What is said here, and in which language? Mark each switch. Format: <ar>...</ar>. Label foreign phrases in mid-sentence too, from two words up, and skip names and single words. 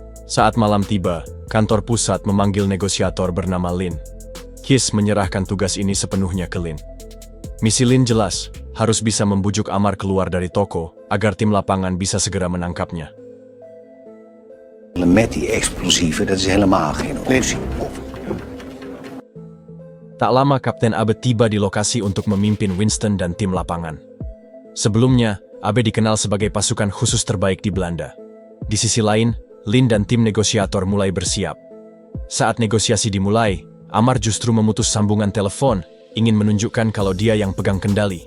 <id>Saat malam tiba, kantor pusat memanggil negosiator bernama Lin. Keith menyerahkan tugas ini sepenuhnya ke Lin. Misi Lin jelas, harus bisa membujuk Amar keluar dari toko agar tim lapangan bisa segera menangkapnya.</id> <nl>Met die explosieven, dat is helemaal geen optie.</nl> <id>Tak lama Kapten Abe tiba di lokasi untuk memimpin Winston dan tim lapangan. Sebelumnya, Abe dikenal sebagai pasukan khusus terbaik di Belanda. Di sisi lain, Lin dan tim negosiator mulai bersiap. Saat negosiasi dimulai, Amar justru memutus sambungan telepon, ingin menunjukkan kalau dia yang pegang kendali.</id>